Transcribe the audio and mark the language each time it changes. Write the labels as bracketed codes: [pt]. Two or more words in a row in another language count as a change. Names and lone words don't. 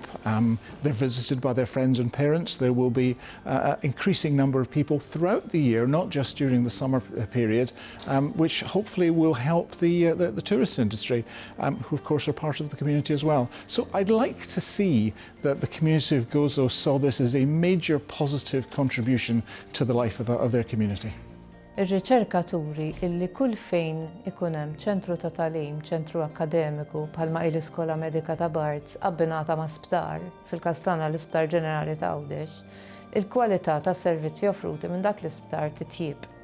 [en] They're visited by their friends and parents. There will be an increasing number of people throughout the year, not just during the summer period, which hopefully will help the tourist industry, who of course are part of the community as well. So I'd like to see that the community of Gozo saw this as a major positive contribution to the life of their community. [mt] Ir-riċerkaturi illi kull fejn ikun hemm ċentru ta' tagħlim, ċentru akademiku bħalma l-Iskola Medika ta' Barts abbinata ma' sptar, fil-każ tagħna l-Isptar Ġenerali ta' Għawdex, il-kwalità tas-servizzi offruti minn dak l-isptar titjib.